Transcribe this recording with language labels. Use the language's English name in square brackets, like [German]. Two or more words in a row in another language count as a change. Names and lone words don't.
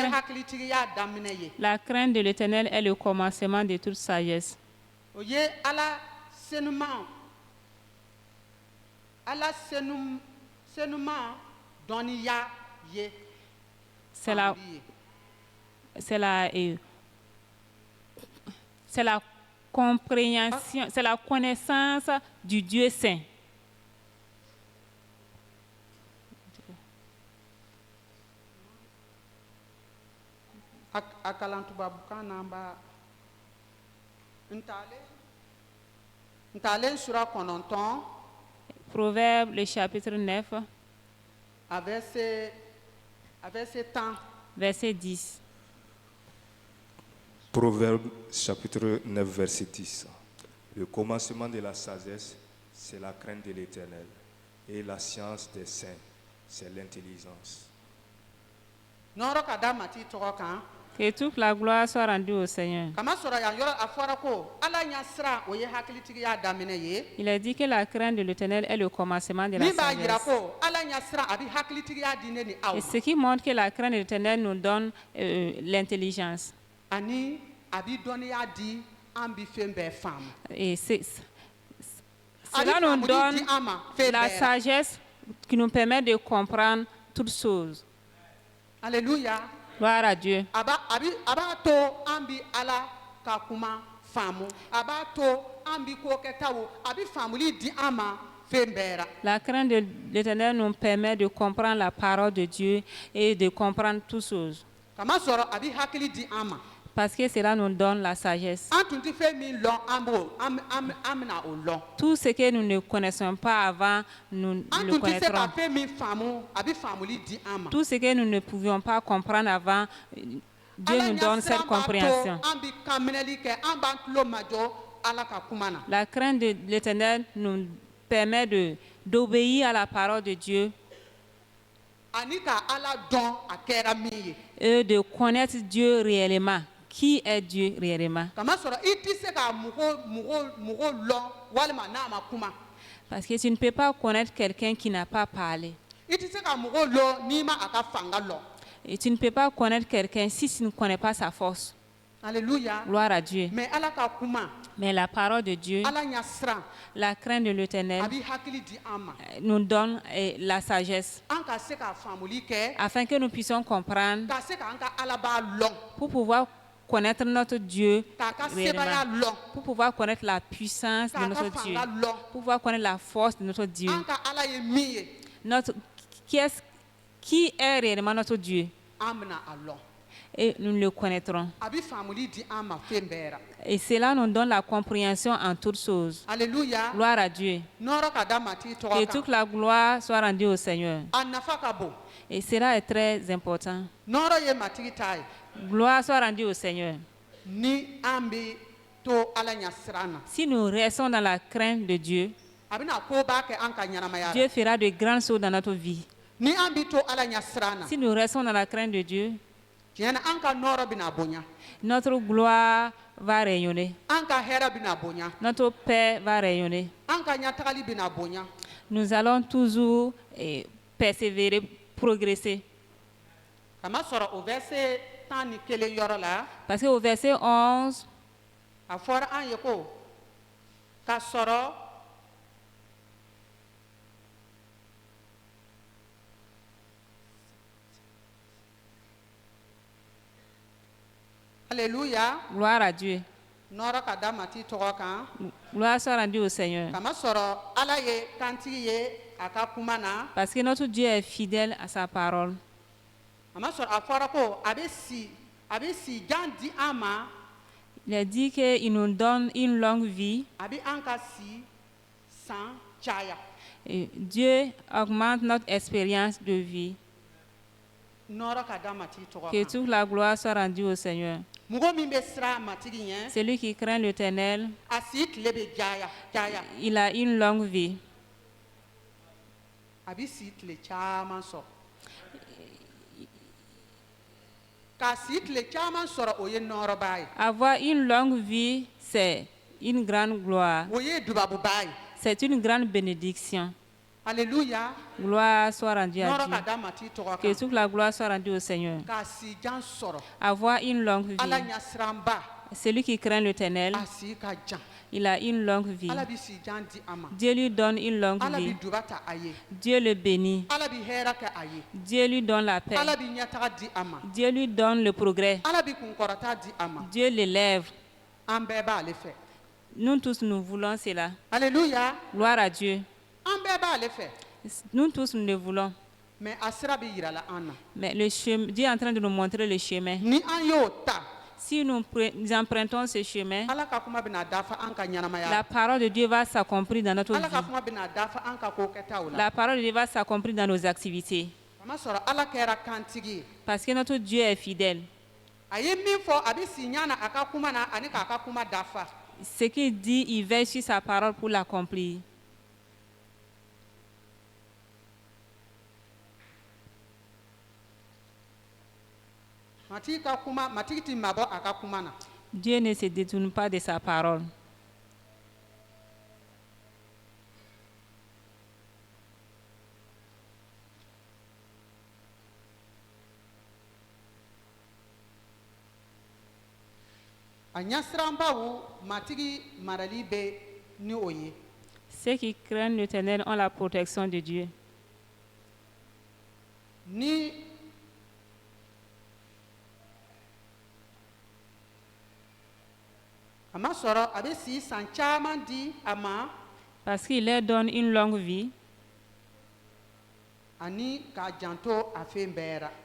[French] crainte- [Bambara] hakilitigiya daminɛ ye. [French] La crainte de l'Éternel est le commencement de toute sagesse. [Bambara] o ye ala senuman ala senuman dɔnniya ye. [French] C'est la, [Bambara] faamuli ye. [French] c'est la compréhension, c'est la connaissance du Dieu saint. [Bambara] a kalan tubabukan na an b'a ntalen sura 9 [French] Proverbe, le chapitre 9, a verset 10. verset 10. Proverbe chapitre 9 verset 10. Le commencement de la sagesse, c'est la crainte de l'Éternel. Et la science des saints, c'est l'intelligence. [Bambara] nɔrɔ ka da mati tɔgɔ kan [French] Que toute la gloire soit rendue au Seigneur. [Bambara] kamasɔrɔ yan yɔrɔ a fɔra ko ala ɲɛsiran o ye hakilitigiya daminɛ ye. [French] Il a dit que la crainte de l'Éternel est le commencement de la [Bambara] min b'a jira [French] sagesse. [Bambara] ko ala ɲɛsiran a bɛ hakilitigiya di ne ni aw [French] Et [Bambara] ma. [French] ce qui montre que la crainte de l'Éternel nous donne l'intelligence. [Bambara] ani a bɛ dɔnniya di an bɛ fɛn bɛɛ faamu. [French] Et [Bambara] a [French] cela [Bambara] bɛ [French] nous [Bambara] faamuli [French] donne [Bambara] di an ma fɛn [French] la [Bambara] bɛɛ ra. [French] sagesse qui nous permet de comprendre toutes choses. Alléluia. Gloire à Dieu. [Bambara] a b'a to an bɛ ala ka kuma faamu a b'a to an bi ko kɛtaw a bi faamuli di an ma fɛn bɛɛ ra. [French] La crainte de l'Éternel nous permet de comprendre la parole de Dieu et de comprendre toutes choses. [Bambara] kamasɔrɔ a bi hakili di an ma. [French] Parce que cela nous donne la sagesse. [Bambara] an tun tɛ fɛn min lɔn an bɛna o lɔn. [French] Tout ce que nous ne connaissons pas avant, nous [Bambara] an [French] le [Bambara] tun tɛ se ka [French] connaîtrons. [Bambara] fɛn min faamu a bi faamuli di an ma. [French] Tout ce que nous ne pouvions pas comprendre avant, Dieu nous donne cette compréhension. [Bambara] an bi kan minɛli kɛ an b'an tulo majɔ ala ka kuma na. [French] La crainte de l'Éternel nous permet d'obéir à la parole de Dieu [Bambara] ani ka ala dɔn a kɛra min ye. [French] et de connaître Dieu réellement. Qui est Dieu réellement? [Bambara] kamasɔrɔ i tɛ se ka mɔgɔw lɔn walima n'a ma kuma. [French] Parce que tu ne peux pas connaître quelqu'un qui n'a pas parlé. [Bambara] i tɛ se ka mɔgɔw lɔn n'i ma a ka fanga lɔn. [French] Et tu ne peux pas connaître quelqu'un si tu ne connais pas sa force. alléluia. Gloire à Dieu. [Bambara] mais ala ka kuma [French] Mais la parole de Dieu, [Bambara] ala ɲa siran [French] la crainte de [Bambara] a [French] l'Éternel, [Bambara] bi hakili di an ma. [French] nous donne la sagesse [Bambara] an ka se ka faamuli kɛ [French] afin que nous puissions comprendre [Bambara] ka se k'an ka ala b'a lɔn [French] pour pouvoir connaître notre Dieu [Bambara] k'a ka sebaya [French] réellement, [Bambara] lɔn [French] pour pouvoir connaître la puissance de [Bambara] k'a ka [French] notre Dieu, [Bambara] fanga lɔn [French] pour pouvoir connaître la force de notre Dieu. [Bambara] an ka ala ye min ye [French] Notre, qui est réellement notre Dieu? [Bambara] an bɛna a lɔn. [French] Et nous le connaîtrons. [Bambara] a bi faamuli di an ma fɛn bɛɛ ra. [French] Et cela nous donne la compréhension en toutes choses. alléluia. Gloire à Dieu. [Bambara] nɔrɔ ka da matigi [French] Que [Bambara] tɔgɔ [French] toute [Bambara] kan. [French] la gloire soit rendue au Seigneur. [Bambara] a nafa ka bon. [French] Et cela est très important. [Bambara] nɔrɔ ye matigi ta ye. [French] Gloire soit rendue au Seigneur. [Bambara] ni an bɛ to ala ɲa siran na. [French] Si nous restons dans la crainte de Dieu, [Bambara] a bɛna koba kɛ an ka ɲɛnamaya ra. [French] Dieu fera de grandes choses dans notre vie. [Bambara] ni an bɛ to ala ɲa siran na. [French] Si nous restons dans la crainte de Dieu, [Bambara] tiɲɛ na an ka nɔrɔ bɛna bonya. [French] notre gloire va rayonner. [Bambara] an ka hɛrɛ bɛna bonya. [French] Notre paix va rayonner. [Bambara] an ka ɲatagali bɛna bonya. [French] Nous allons toujours persévérer, progresser. [Bambara] kamasɔrɔ o verset 11 yɔrɔ la [French] Parce qu'au verset 11, [Bambara] a fɔra an ye ko k'a sɔrɔ alléluia. [French] gloire à Dieu. [Bambara] nɔrɔ ka da mati tɔgɔ kan. [French] Gloire soit rendue au Seigneur. [Bambara] kamasɔrɔ ala ye kantigi ye a ka kuma na. [French] Parce que notre Dieu est fidèle à sa parole. [Bambara] kamasɔrɔ a fɔra ko a bɛ si jan di an ma. [French] Il a dit qu'il nous donne une longue vie. [Bambara] a bɛ an ka si san caya. [French] Et Dieu augmente notre expérience de vie. [Bambara] nɔrɔ ka da mati tɔgɔ [French] Que [Bambara] kan. [French] toute la gloire soit rendue au Seigneur. [Bambara] mɔgɔ min bɛ siran matigi ɲɛ. [French] Celui qui craint l'Éternel, [Bambara] a si tile bɛ caya. il a une longue vie. a bɛ si tile caman sɔrɔ. k'a si tile caman sɔrɔ o ye nɔrɔba ye. [French] Avoir une longue vie, c'est une grande gloire. [Bambara] o ye dubabuba ye. [French] C'est une grande bénédiction. alléluia. Gloire soit rendue à [Bambara] nɔrɔ ka [French] Dieu. [Bambara] da mati tɔgɔ [French] Que [Bambara] kan. [French] toute la gloire soit rendue au Seigneur. [Bambara] k'a si jan sɔrɔ. [French] Avoir une longue [Bambara] ala [French] vie. [Bambara] ɲasiranba [French] Celui qui craint l'Éternel, [Bambara] a si ka jan. [French] il a une longue vie. [Bambara] ala bɛ si jan di a ma. [French] Dieu lui donne une longue [Bambara] ala [French] vie. [Bambara] bɛ duba ta a ye. [French] Dieu le bénit. [Bambara] ala bɛ hɛrɛ kɛ a ye. [French] Dieu lui donne la paix. [Bambara] ala bɛ ɲɛtaga di a ma. [French] Dieu lui donne le progrès. [Bambara] ala bɛ kunkɔrɔta di a ma. [French] Dieu l'élève. [Bambara] an bɛɛ b'ale fɛ. [French] Nous tous, nous voulons cela. alléluia. Gloire à Dieu. [Bambara] an bɛɛ b'ale fɛ. [French] Nous tous, nous le voulons. [Bambara] mais a sira bɛ yira la an na. [French] Mais le chemin, Dieu est en train de nous montrer le chemin. [Bambara] ni an y'o ta. [French] Si nous empruntons ce chemin, [Bambara] ala ka kuma bɛna dafa an ka ɲɛnamaya. [French] la parole de Dieu va s'accomplir dans notre [Bambara] ala ka [French] vie. [Bambara] kuma bɛna dafa an ka ko kɛtaw la. [French] La parole de Dieu va s'accomplir dans nos activités. [Bambara] kamasɔrɔ ala kɛra kantigi ye. [French] Parce que notre Dieu est fidèle. [Bambara] a ye min fɔ a bɛ si ɲana a ka kuma na ani k'a ka kuma dafa. [French] Ce qu'il dit, il veille sur sa parole pour l'accomplir. [Bambara] matigi ka kuma matigi ti mabɔ a ka kuma na. [French] Dieu ne se détourne pas de sa parole. [Bambara] a ɲasiranbaw matigi marali bɛ ni o ye. [French] Ceux qui craignent l'Éternel ont la protection de Dieu. [Bambara] ni a kamasɔrɔ a bɛ si san caman di a ma [French] parce qu'il leur donne une longue vie [Bambara] ani k'a janto a fɛn bɛɛ ra.